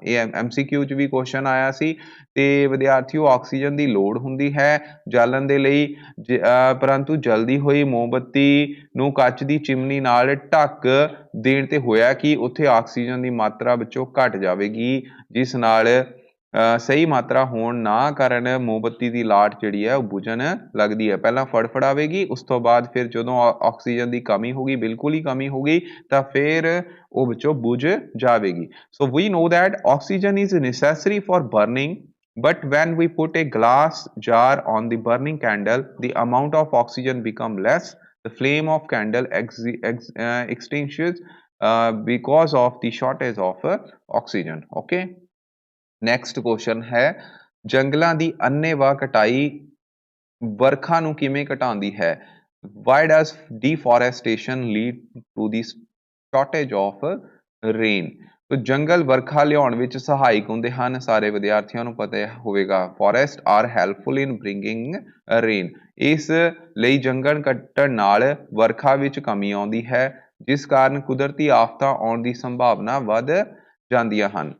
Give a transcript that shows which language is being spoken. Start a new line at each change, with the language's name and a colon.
Punjabi: ਇਹ MCQ 'ਚ ਵੀ question ਆਇਆ ਸੀ। ਤੇ ਵਿਦਿਆਰਥੀਓ ਆਕਸੀਜਨ ਦੀ ਲੋੜ ਹੁੰਦੀ ਹੈ ਜਾਲਣ ਦੇ ਲਈ, ਪਰੰਤੂ ਜਲਦੀ ਹੋਈ ਮੋਮਬੱਤੀ ਨੂੰ ਕੱਚ ਦੀ ਚਿਮਨੀ ਨਾਲ ਢੱਕ ਦੇਣ ਤੇ ਹੋਇਆ ਕਿ ਉੱਥੇ ਆਕਸੀਜਨ ਦੀ ਮਾਤਰਾ ਵਿੱਚੋਂ ਘਟ ਜਾਵੇਗੀ, ਜਿਸ ਨਾਲ ਸਹੀ ਮਾਤਰਾ ਹੋਣ ਨਾ ਕਾਰਨ ਮੋਮਬੱਤੀ ਦੀ ਲਾਟ ਜਿਹੜੀ ਹੈ ਉਹ ਬੁਝਣ ਲੱਗਦੀ ਹੈ। ਪਹਿਲਾਂ ਫੜਫੜਾਵੇਗੀ, ਉਸ ਤੋਂ ਬਾਅਦ ਫਿਰ ਜਦੋਂ ਆਕਸੀਜਨ ਦੀ ਕਮੀ ਹੋਗੀ, ਬਿਲਕੁਲ ਹੀ ਕਮੀ ਹੋ ਗਈ, ਤਾਂ ਫਿਰ ਉਹ ਵਿੱਚੋਂ ਬੁਝ ਜਾਵੇਗੀ।
English: So we know that oxygen is necessary for burning, but when we put a glass jar on the burning candle, the amount of oxygen become less, the flame of candle extinguishes because of the shortage of oxygen.
Punjabi: Okay, next question ਹੈ, ਜੰਗਲਾਂ ਦੀ ਅੰਨ੍ਹੇਵਾਹ ਕਟਾਈ ਵਰਖਾ ਨੂੰ ਕਿਵੇਂ ਘਟਾਉਂਦੀ ਹੈ?
English: Why does deforestation lead to the shortage of rain?
Punjabi: ਤੋ ਜੰਗਲ ਵਰਖਾ ਲਿਆਉਣ ਵਿੱਚ ਸਹਾਇਕ ਹੁੰਦੇ ਹਨ, ਸਾਰੇ ਵਿਦਿਆਰਥੀਆਂ ਨੂੰ ਪਤਾ ਹੋਵੇਗਾ।
English: Forest are helpful in bringing rain.
Punjabi: ਇਸ ਲਈ ਜੰਗਲ ਕੱਟਣ ਨਾਲ ਵਰਖਾ ਵਿੱਚ ਕਮੀ ਆਉਂਦੀ ਹੈ, ਜਿਸ ਕਾਰਨ ਕੁਦਰਤੀ ਆਫਤਾਂ ਆਉਣ ਦੀ ਸੰਭਾਵਨਾ ਵੱਧ ਜਾਂਦੀਆਂ ਹਨ।